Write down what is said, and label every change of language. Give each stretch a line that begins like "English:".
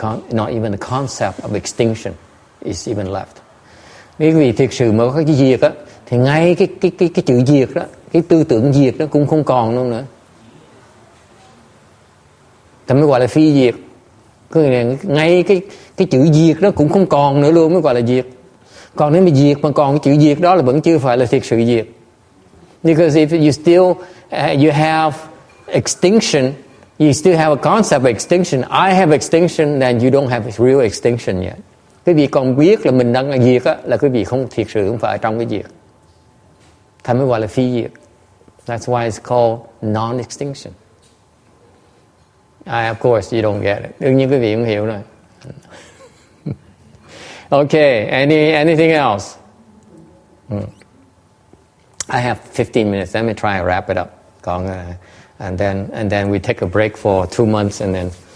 English: Not even the concept of extinction is even left.
Vietnamese: Nếu quý vị thiệt sự mà có cái diệt á, thì ngay cái chữ diệt đó, cái tư tưởng diệt đó cũng không còn luôn nữa. Ta mới gọi là phi diệt. Ngay cái chữ diệt đó cũng không còn nữa luôn mới gọi là diệt. Còn nếu mà diệt mà còn cái chữ diệt đó là vẫn chưa phải là thiệt sự diệt.
English: Because if you still you have extinction, you still have a concept of extinction. I have extinction, then you don't have real extinction yet.
Vietnamese: Quý vị còn biết là mình đang là diệt á, là quý vị không thiệt sự không phải trong cái diệt. Thành mới gọi là phi diệt.
English: That's why it's called non-extinction. Of course, you don't get it.
Vietnamese: Đương nhiên quý vị cũng hiểu rồi.
English: Okay, anything else? I have 15 minutes. Let me try and wrap it up. And then we take a break for 2 months and then...